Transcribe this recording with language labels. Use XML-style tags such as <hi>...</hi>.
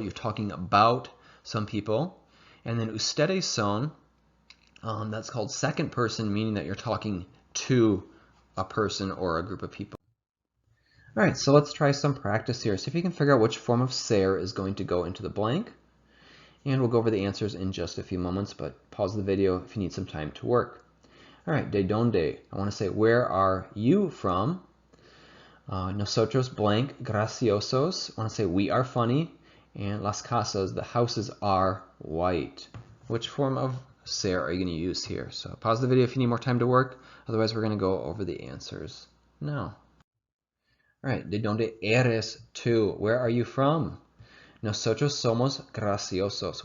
<en>You're talking about some people. And then</en> <es>ustedes son,</es> <en>that's called second person, meaning that you're talking to a person or a group of people. All right, so let's try some practice here. See if you can figure out which form of ser is going to go into the blank. And we'll go over the answers in just a few moments, but pause the video if you need some time to work. All right,</en> <es>de donde?</es> <en>I want to say, where are you from?</en> <es>Nosotros blank graciosos.</es> <en>I want to say, we are funny. And</en> <es>las casas,</es> <en>the houses are white. Which form of ser are you going to use here? So pause the video if you need more time to work. Otherwise, we're going to go over the answers now. All right,</en> <es>de donde eres tú?</es> <en>Where are you from?</en> <es>Nosotros somos graciosos.</es>